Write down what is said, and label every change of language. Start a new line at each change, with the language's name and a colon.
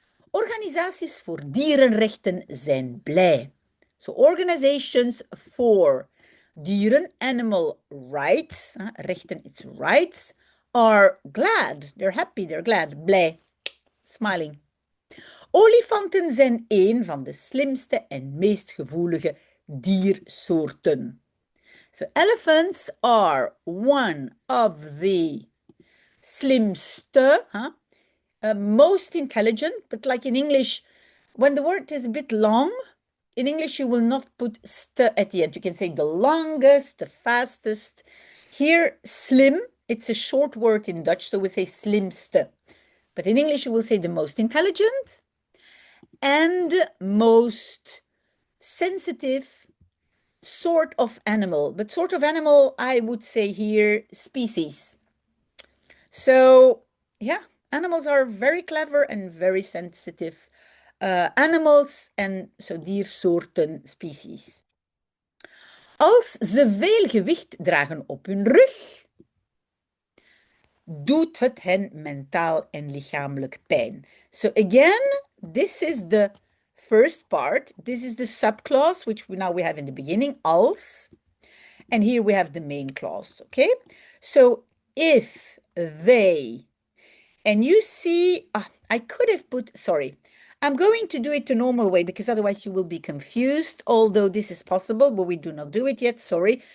Dutch: Organisaties voor dierenrechten zijn blij.
English: So organizations for dieren, animal rights, rechten, it's rights, are glad. They're happy, they're glad, blij, smiling.
Dutch: Olifanten zijn een van de slimste en meest gevoelige diersoorten.
English: So elephants are one of the slimste, most intelligent, but like in English, when the word is a bit long, in English you will not put st at the end. You can say the longest, the fastest. Here, slim, it's a short word in Dutch, so we say slimste. But in English you will say the most intelligent and most sensitive sort of animal. But sort of animal, I would say here, species. So, yeah. Animals are very clever and very sensitive animals, and so diersoorten, species.
Dutch: Als ze veel gewicht dragen op hun rug, doet het hen mentaal en lichamelijk pijn.
English: So again, this is the first part. This is the subclause, which we have in the beginning, als. And here we have the main clause, okay? So if they... And you see, I could have put, sorry, I'm going to do it the normal way because otherwise you will be confused, although this is possible, but we do not do it yet, sorry.